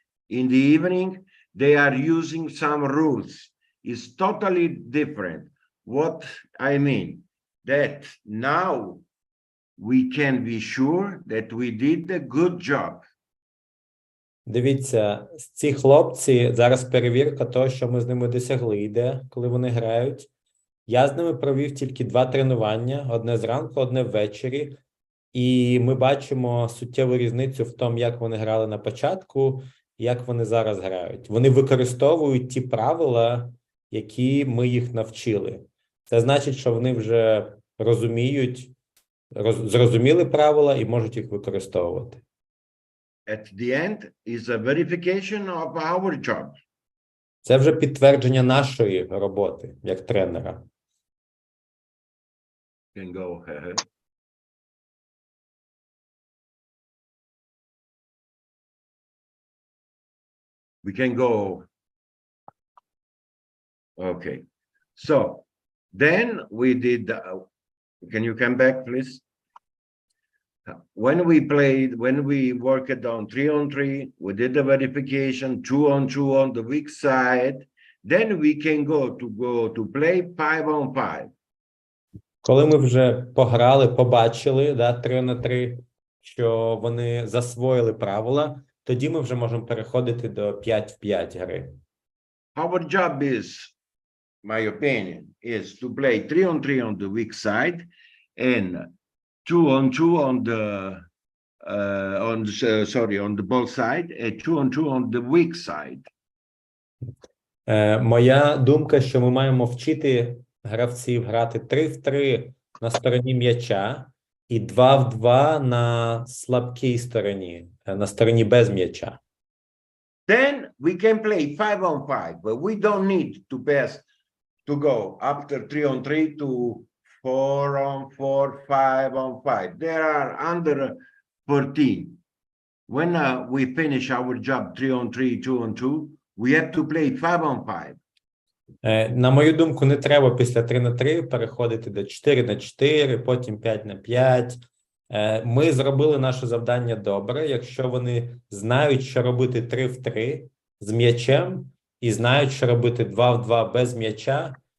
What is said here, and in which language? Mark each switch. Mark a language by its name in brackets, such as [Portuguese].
[English] In the evening, they are using some rules. It's totally different. What I mean, that now we can be sure that we did a good job. [Ukrainian] Дивіться, ці хлопці, зараз перевірка того, що ми з ними досягли, йде, коли вони грають. Я з ними провів тільки 2 тренування, одне зранку, одне ввечері. І ми бачимо суттєву різницю в тому, як вони грали на початку, і як вони зараз грають. Вони використовують ті правила, які ми їх навчили. Це значить, що вони вже розуміють, зрозуміли правила і можуть їх використовувати. [English] At the end is a verification of our job. [Ukrainian] Це вже підтвердження нашої роботи як тренера. [English] Can go ahead. We can go. Okay. So then we did, can you come back, please? When we worked on 3-on-3, we did the verification, 2-on-2 on the weak side. Then we can go to play 5-on-5. [Ukrainian] Коли ми вже пограли, побачили, 3 на 3, що вони засвоїли правила, тоді ми вже можемо переходити до 5 в 5 гри. [English] Our job is, my opinion, is to play 3-on-3 on the weak side and 2-on-2 on the ball side and 2-on-2 on the weak side. [Ukrainian] Моя думка, що ми маємо вчити гравців грати 3 в 3 на стороні м'яча і 2 в 2 на слабкій стороні, на стороні без м'яча. [English] Then we can play 5-on-5, but we don't need to go after 3-on-3 to 4-on-4, 5-on-5. There are under 14. When we finish our job 3-on-3, 2-on-2, we have to play 5-on-5. [Ukrainian] На мою думку, не треба після 3 на 3 переходити до 4 на 4, потім 5 на 5. Ми зробили наше завдання добре, якщо вони знають, що робити 3 в 3 з м'ячем і знають, що робити 2 в 2 без м'яча.